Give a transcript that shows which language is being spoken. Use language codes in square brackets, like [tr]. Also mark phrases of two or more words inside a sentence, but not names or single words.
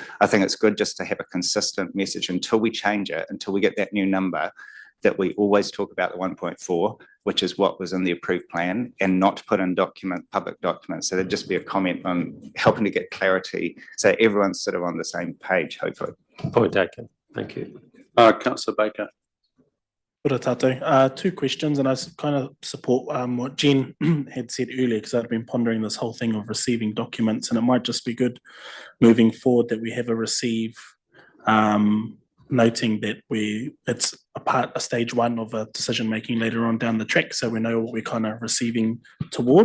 [en] I think it's good just to have a consistent message until we change it, until we get that new number, that we always talk about the 1.4, which is what was in the approved plan, and not put in public documents. So there'd just be a comment on helping to get clarity, so everyone's sort of on the same page, hopefully. Point taken. Thank you. Councillor Baker. [mi] Ora tātou. [en] Two questions, and I kind of support what Jen had said earlier, because I'd been pondering this whole thing of receiving documents, and it might just be good moving forward that we have a receive, noting that it's a stage one of a decision making later on down the track, so we know what we're kind of receiving toward.